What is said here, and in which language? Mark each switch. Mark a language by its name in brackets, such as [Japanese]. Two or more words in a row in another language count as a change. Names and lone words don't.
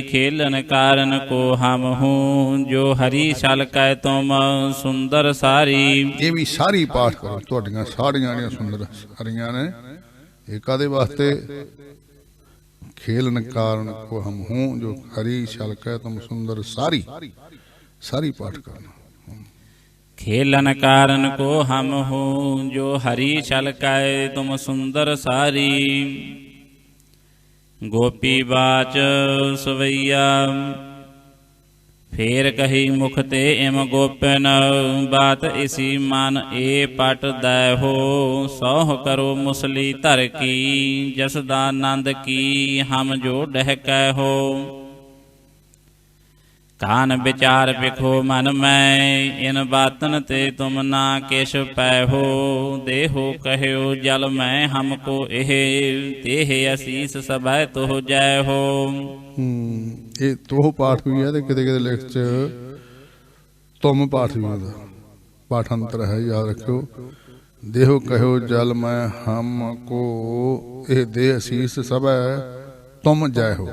[Braj] ਖੇਲਨ ਕਾਰਨ ਕੋ ਹਮ ਹੂੰ ਜੋ ਹਰੀ ਛਲ ਕੈ ਤੁਮ ਸੁੰਦਰ ਸਾਰੀ। [Punjabi] ਇਹ ਵੀ ਸਾਰੀ ਪਾਠ ਕਰੋ, ਤੁਹਾਡੀਆਂ ਸਾਰੀਆਂ ਜਿਹੜੀਆਂ ਸੁੰਦਰ ਹਰੀਆਂ ਨੇ। ਇਹ ਕਾਹਦੇ ਵਾਸਤੇ? [Braj] ਖੇਲਨ ਕਾਰਨ ਕੋ ਹਮ ਹੂੰ ਜੋ ਹਰੀ ਛਲ ਕੈ ਤੁਮ ਸੁੰਦਰ ਸਾਰੀ। [Punjabi] ਸਾਰੀ ਪਾਠ ਕਰਨਾ। [Braj] खेलन कारण को हम हूँ जो हरि छल कै तुम सुंदर सारी। गोपी बाच सवैया फेर कही मुख ते इम गोपन बात इसी मान ए पट दै हो। सौह करो मुसली धर की जसदानंद की हम जो डह कै हो। कान विचार बिखो मन में इन बातन ते तुम ना किश पैहो। देहो कहो जल में हमको एह तेह असीस सबै तुह जय हो। [Punjabi] ਇਹ ਤੋਹ ਪਾਠ ਵੀ ਹੈ ਤੇ ਕਿਤੇ ਕਿਤੇ ਲਿਖ ਚ ਤੁਮ ਪਾਠ ਵੀ ਹੁੰਦਾ, ਪਾਠਾਂਤਰ ਹੈ, ਯਾਦ ਰੱਖਿਓ। [Braj] ਦੇਹੋ ਕਹੋ ਜਲ ਮੈਂ ਹਮ ਕੋ ਇਹ ਦੇ ਅਸੀਸ ਸਭੈ ਤੁਮ ਜੈ ਹੋ।